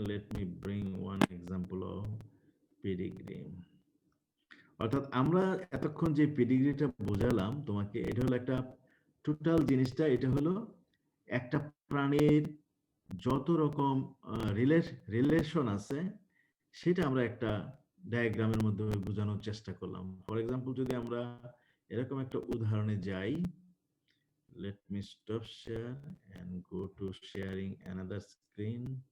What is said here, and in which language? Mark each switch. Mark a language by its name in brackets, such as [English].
[English] Let me bring one example of pedigree. [Bangla] অর্থাৎ আমরা এতক্ষণ যে পেডিগ্রিটা বোঝালাম তোমাকে, এটা হলো একটা টোটাল জিনিসটা, এটা হলো একটা প্রাণীর যত রকম রিলেশন আছে সেটা আমরা একটা ডায়াগ্রামের মাধ্যমে বোঝানোর চেষ্টা করলাম। ফর এক্সাম্পল যদি আমরা এরকম একটা উদাহরণে যাই, [English] let me stop share and go to sharing another screen.